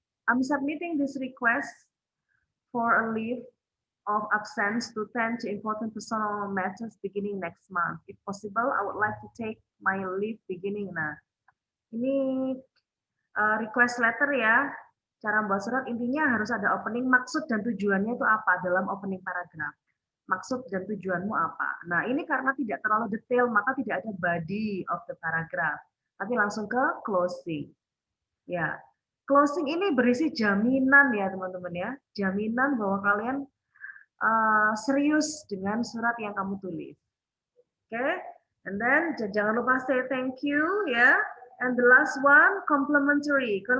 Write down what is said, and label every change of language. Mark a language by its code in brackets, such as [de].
[en] I'm submitting this request for a leave of absence to tend to important personal matters beginning next month. If possible, I would like to take my leave beginning. [id] Nah, ini request letter ya. Cara membuat surat intinya harus ada opening, maksud dan tujuannya itu apa dalam opening paragraph. Maksud dan tujuanmu apa. Nah, ini karena tidak terlalu detail, maka tidak ada body of the paragraph. Tapi langsung ke closing. Ya, closing ini berisi jaminan ya teman-teman ya. Jaminan bahwa kalian serius dengan surat yang kamu tulis. Oke, and then jangan lupa [en] say thank you [id] ya. [en] And the last one, complimentary.